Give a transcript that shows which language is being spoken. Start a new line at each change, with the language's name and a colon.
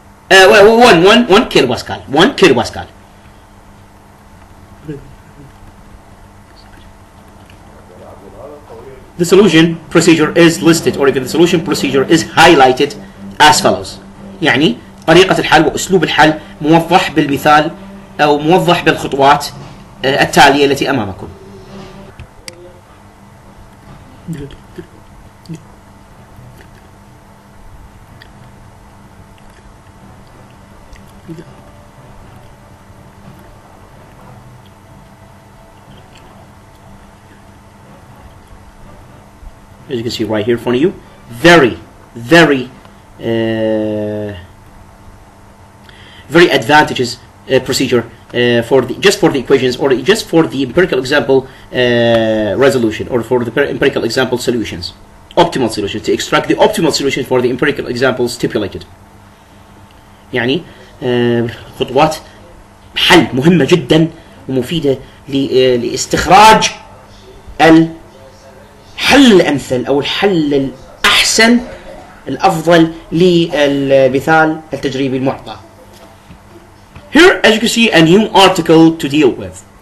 English: 1 kilopascal. 1 kilopascal. The solution procedure is listed or even the solution procedure is highlighted as follows.
Arabic: يعني طريقة الحل وأسلوب الحل موضح بالمثال أو موضح بالخطوات التالية التي أمامكم.
English: As you can see right here in front of you, very advantageous procedure for the equations or just for the empirical example resolution or for the empirical example solutions, optimal solutions, to extract the optimal solution for the empirical example stipulated.
Arabic: يعني خطوات حل مهمة جدا ومفيدة لاستخراج الحل الأمثل أو الحل الأحسن الأفضل للمثال التجريبي المعطى.
English: Here, as you can see, a new article to deal with.